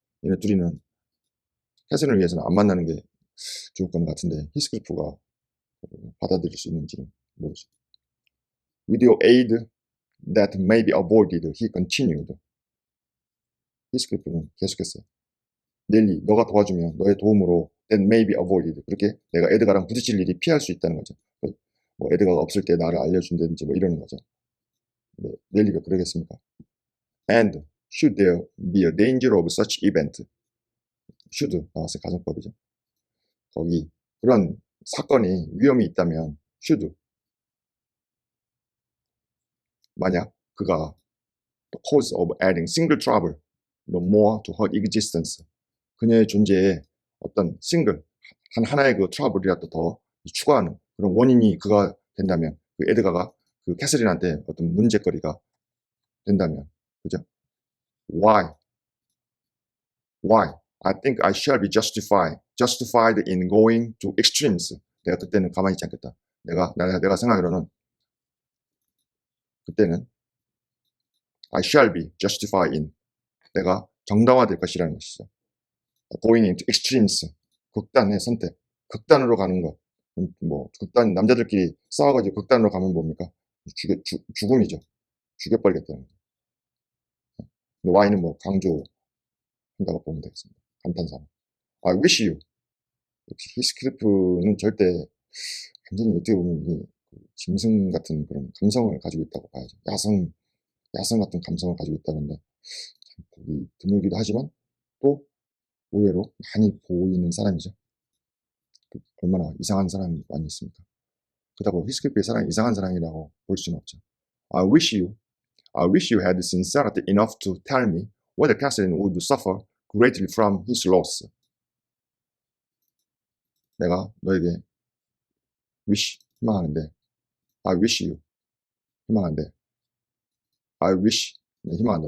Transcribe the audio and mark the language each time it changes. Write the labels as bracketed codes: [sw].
[ko] 얘네 둘이는 캐서린을 위해서는 안 만나는 게 좋을 것 같은데 히스클리프가 받아들일 수 있는지는 모르죠. [en] With your aid that may be avoided, he continued. [ko] 히스클리프는 계속했어요. 넬리, 너가 도와주면, 너의 도움으로 [en] that may be avoided. [ko] 그렇게 내가 에드가랑 부딪힐 일이 피할 수 있다는 거죠. 뭐 에드가가 없을 때 나를 알려준다든지 뭐 이러는 거죠. 넬리가 그러겠습니까? [en] And should there be a danger of such event? [ko] should 나왔어요. 가정법이죠. 거기 그런 사건이 위험이 있다면 should, 만약 그가 [en] the cause of adding single trouble no more to her existence, [ko] 그녀의 존재에 어떤 싱글 하나의 그 트러블이라도 더 추가하는 그런 원인이 그가 된다면, 그 에드가가 그 캐서린한테 어떤 문제거리가 된다면, 그죠? [en] Why I think I shall be justified in going to extremes. [ko] 내가 그때는 가만히 있지 않겠다. 내가 생각으로는 그때는 [en] I shall be justified in, [ko] 내가 정당화될 것이라는 것이죠. [en] Going into extremes, [ko] 극단의 선택, 극단으로 가는 것. 뭐 극단, 남자들끼리 싸워가지고 극단으로 가면 뭡니까? 죽음이죠. 죽여버리겠다는 거죠. Y는 뭐 강조한다고 보면 되겠습니다. [en] 감탄사. I wish you. [ko] 역시 히스클리프는 절대 완전히 어떻게 보면 짐승 같은 그런 감성을 가지고 있다고 봐야죠. 야성 같은 감성을 가지고 있다는데 참 보기 드물기도 하지만 또 의외로 많이 보이는 사람이죠. 얼마나 이상한 사람이 많이 있습니까? 그렇다고 히스클리프의 사랑이 이상한 사랑이라고 볼 수는 없죠. [en] I wish you had sincerity enough to tell me whether Catherine would suffer greatly from his loss. [ko] 내가 너에게 희망하는데, [en] I wish you, [ko] 희망한데, [en] I wish, [ko] 희망한다.